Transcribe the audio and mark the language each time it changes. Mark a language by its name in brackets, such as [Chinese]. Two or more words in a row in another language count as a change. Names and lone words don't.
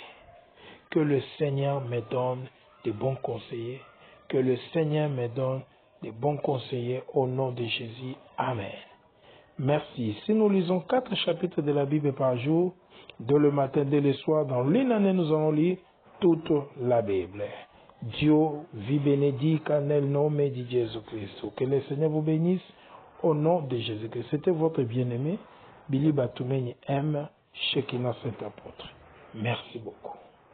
[French] Que le Seigneur me donne de bons conseillers. Que le Seigneur me donne de bons conseillers au nom de Jésus. Amen. Merci. Si nous lisons 4 chapitres de la Bible par jour, dès le matin, dès le soir, dans l'une année, nous allons lire toute la Bible. [Italian] Dieu vi benedica nel nome di Gesù Cristo. [French] Que le Seigneur vous bénisse au nom de Jésus-Christ. C'était votre bien-aimé, Billy Batoumeni M. Shekinah Saint Apôtre. Merci beaucoup.